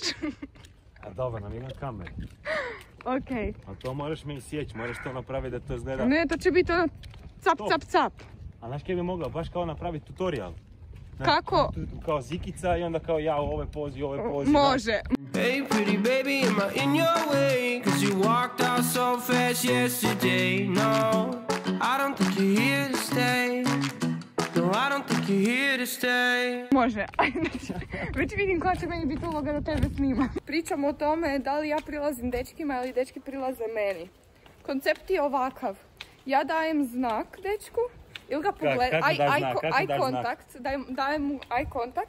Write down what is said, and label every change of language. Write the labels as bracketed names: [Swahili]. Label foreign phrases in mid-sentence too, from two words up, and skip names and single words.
[Croatian] A dobro, nam ima kamer. Okej. A to moraš me isjeći, moraš to napraviti da to izgleda... Ne, to će biti ono cap, cap, cap. A znaš kaj bi mogla, baš kao napraviti tutorial. Kako? Kao zikica i onda kao ja u ovoj pozi, u ovoj pozi. Može. [English] Hey pretty baby, am I in your way? Cause you walked out so fast yesterday. No, I don't think you're here to stay. No, I don't think you're here to stay. [Croatian] Može. Već vidim koja će meni biti uloga da tebe snima. Pričamo o tome da li ja prilazim dečkima ili dečki prilaze meni. Koncept je ovakav. Ja dajem znak dečku ili ga pogledam. [English] Eye contact. [Croatian] Dajem mu [English] eye contact.